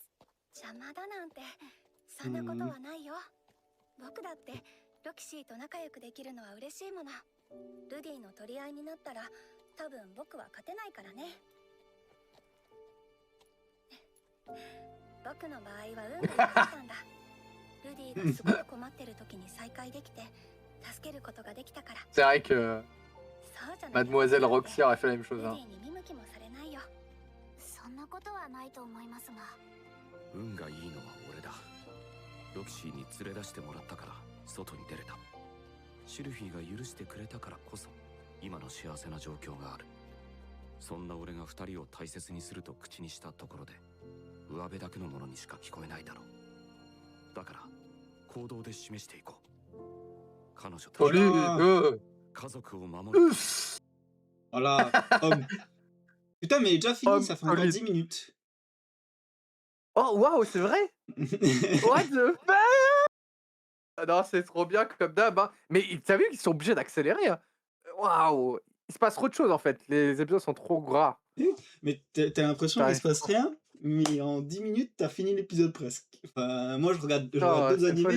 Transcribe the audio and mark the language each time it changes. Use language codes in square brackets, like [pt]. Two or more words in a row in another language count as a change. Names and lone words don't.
[ja] 邪魔だなんてそんなことはないよ僕だってロキシーと仲良くできるのは嬉しいものルディの取り合いになったら多分僕は勝てないからね僕の場合は運が良かったんだルディがすごく困ってる時に再会できて助けることができたから [fr] C'est vrai que [ja] そうじゃない [fr] Mademoiselle Roxy aurait fait la même [ja] ル [fr] chose. [ja] デ [fr] Hein. [ja] ィに見向きもされないよそんなことはないと思いますが運がいいのは俺だ。ロキシーに連れ出してもらったから外に出れた。シルフィーが許してくれたからこそ今の幸せな状況がある。そんな俺が二人を大切にすると口にしたところで上辺だけのものにしか聞こえないだろう。だから行動で示していこう。彼女たち [fr] Salut. [ja] 家族を守る。 [fr] Voilà, homme. Putain, mais déjà fini, Homme ça fait encore solide. 10 minutes. Oh, waouh, c'est vrai? [en] What the fuck? [fr] Ah non, c'est trop bien comme d'hab, hein. Mais t'as vu qu'ils sont obligés d'accélérer, hein? Waouh! Il se passe trop de choses en fait. Les épisodes sont trop gras. Mais t'as l'impression qu'il se T'arrives passe rien, mais en 10 minutes, t'as fini l'épisode presque. Enfin, moi, je regarde Non, d'autres c'est animés,